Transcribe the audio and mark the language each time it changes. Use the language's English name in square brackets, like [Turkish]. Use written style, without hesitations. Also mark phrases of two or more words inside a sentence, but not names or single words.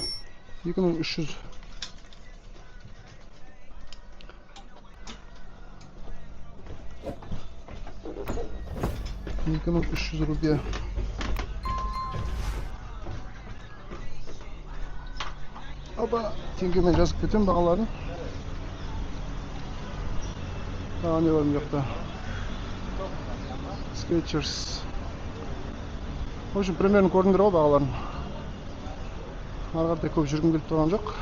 [Kazakh] 2300 рупия. Опа, теңгемен жазып кетем бағаларын. Не бар мына жақта? Skechers. [Russian] В общем, примерно [Kazakh] көрдіңдер ғой бағаларын. Ары қаратай көп жүргім келіп тұрған жоқ.